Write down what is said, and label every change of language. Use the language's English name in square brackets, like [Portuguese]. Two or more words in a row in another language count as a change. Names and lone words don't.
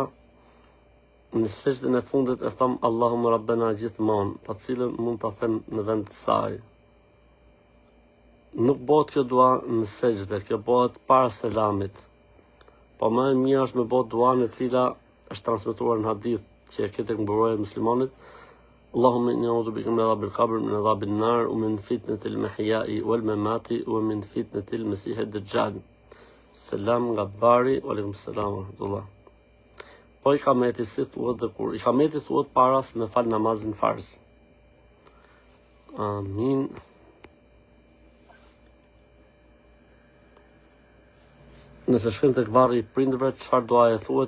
[Albanian] Në sejdën e fundit e tham [Arabic] اللهم ربنا [Albanian] gjithmonë, pa cilën mund ta them në vend të saj. Nuk bëhet kjo dua në sejdë, kjo bëhet para selamit. Po më e mirë është me bëhet dua në cila është transmetuar në hadith që e ketë mburoja e muslimanit. [Arabic] اللهم إني أعوذ بك من عذاب القبر من عذاب النار ومن فتنة المحيا والممات ومن فتنة المسيح الدجال. [Albanian] Selam nga Bari, [Arabic] عليكم السلام ورحمة الله. [Albanian] Po i kameti si thuhet dhe kur? I kameti thuhet para se me fal namazin farz. Amin. Nëse shkojmë tek varri i prindërve, çfarë duaje thuhet?